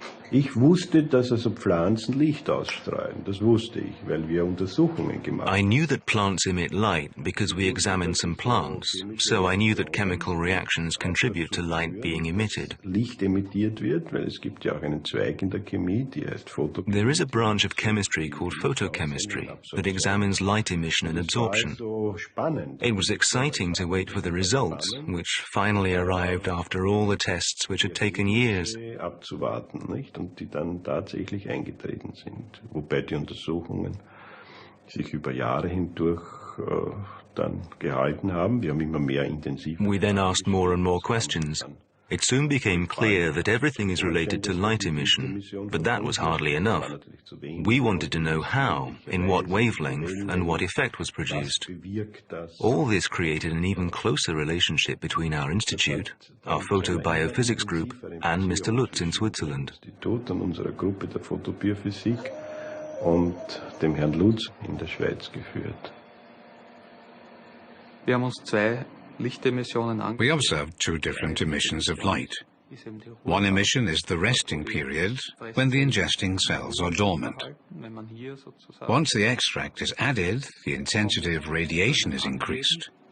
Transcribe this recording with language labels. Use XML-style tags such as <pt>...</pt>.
<de>Ich wusste, dass also Pflanzen Licht ausstrahlen. Das wusste ich, weil wir Untersuchungen gemacht haben.</de> <en>I knew that plants emit light because we examined some plants, so I knew that chemical reactions contribute to light being emitted.</en> <de>Licht emittiert wird, weil es gibt ja auch einen Zweig in der Chemie, die heißt Photochemie.</de> <en>There is a branch of chemistry called photochemistry that examines light emission and absorption. It was exciting to wait for the results, which finally arrived after all the tests which had taken years.</en> <de>Abzuwarten, nicht? Und die dann tatsächlich eingetreten sind. Wobei die Untersuchungen sich über Jahre hindurch dann gehalten haben. Wir haben immer mehr intensiv.</de> <en>We then asked more and more questions. It soon became clear that everything is related to light emission, but that was hardly enough. We wanted to know how, in what wavelength, and what effect was produced. All this created an even closer relationship between our institute, our photobiophysics group, and Mr. Lutz in Switzerland.</en> <de>Und unserer Gruppe der Photobiophysik und dem Herrn Lutz in der Schweiz geführt. Wir haben uns zwei</de> <en>We observed two different emissions of light. One emission is the resting period, when the ingesting cells are dormant. Once the extract is added, the intensity of radiation is increased.</en>